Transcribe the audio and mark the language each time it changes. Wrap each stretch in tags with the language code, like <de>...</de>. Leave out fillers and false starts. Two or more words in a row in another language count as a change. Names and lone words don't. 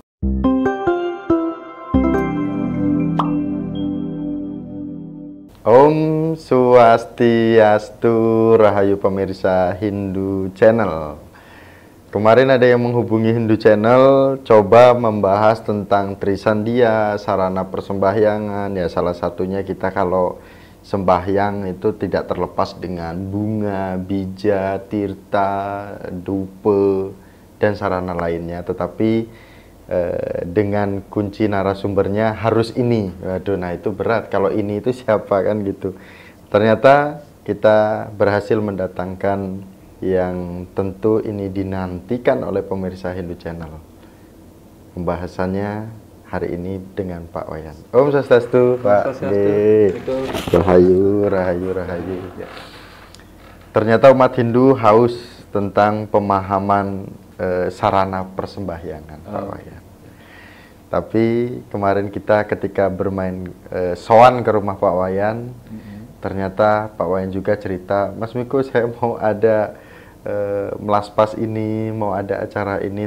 <id>Om Swastiastu, Rahayu pemirsa Hindu Channel. Kemarin ada yang menghubungi Hindu Channel, coba membahas tentang Trisandia, sarana persembahyangan. Ya, salah satunya kita kalau sembahyang itu tidak terlepas dengan bunga, bija, tirta, dupe, dan sarana lainnya. Tetapi dengan kunci narasumbernya harus ini. Waduh, nah itu berat. Kalau ini itu siapa kan gitu. Ternyata kita berhasil mendatangkan yang tentu ini dinantikan oleh pemirsa Hindu Channel. Pembahasannya hari ini dengan Pak Wayan. Om Swastiastu, Pak. Rahayu, rahayu, rahayu. Ternyata umat Hindu haus tentang pemahaman sarana persembahyangan, Pak Wayan. Tapi kemarin kita ketika bermain sowan ke rumah Pak Wayan, ternyata Pak Wayan juga cerita, Mas Miko, saya mau ada melaspas ini, mau ada acara ini.</id>